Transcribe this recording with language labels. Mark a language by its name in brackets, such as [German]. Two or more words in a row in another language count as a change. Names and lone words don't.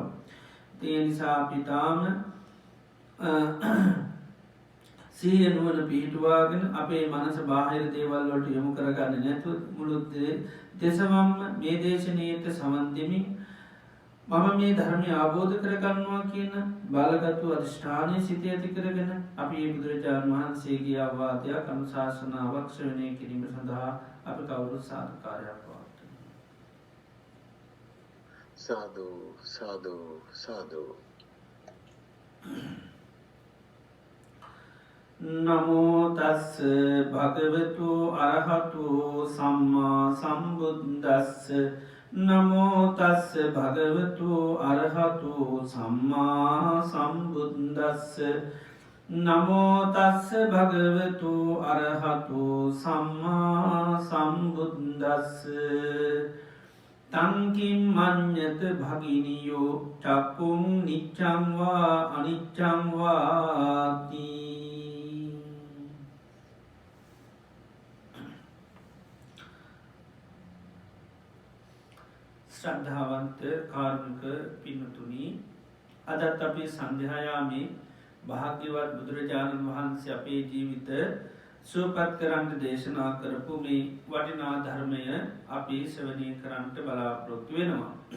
[Sinhala] ඒ නිසා අපි තාම සිහිය නුවණ පිහිටුවාගෙන අපේ මනස බාහිර දේවල් වලට යොමු කරගන්න නැතුව මුළු දෙසවම්ම මේ දේශනාවට සමන් දෙමින් මම මේ ධර්මය අවබෝධ කරගන්නවා කියන බලගත්තු අධිෂ්ඨානය සිතේ ඇති කරගෙන අපි මේ බුදුරජාණන් වහන්සේගේ අවවාදයක් අනුශාසනාවක් ශ්‍රවණය කිරීම සඳහා අපි කවුරුත් සාදුකාරයක් පවත්වමු. සාදු සාදු සාදු. [Pali] නමෝ තස්ස භගවතු අරහතු සම්මා සම්බුද්දස්ස නමෝ තස්ස භගවතු අරහතු සම්මා සම්බුද්දස්ස නමෝ තස්ස භගවතු අරහතු සම්මා සම්බුද්දස්ස තංකින් මඤ්ඤත භගිනියෝ චක්කුම් නිච්ඡං වා අනිච්ඡං වාති. [Sinhala] ශ්‍රද්ධාවන්ත කාරුණික පින්තුනි, අදත් අපේ සන්ධ්‍යායාමේ භාග්‍යවත් බුදුරජාණන් වහන්සේ අපේ ජීවිත සුවපත් කරන්න දේශනා කරපු මේ වටිනා ධර්මය අපි ශ්‍රවණය කරන්නට බලාපොරොත්තු වෙනවා.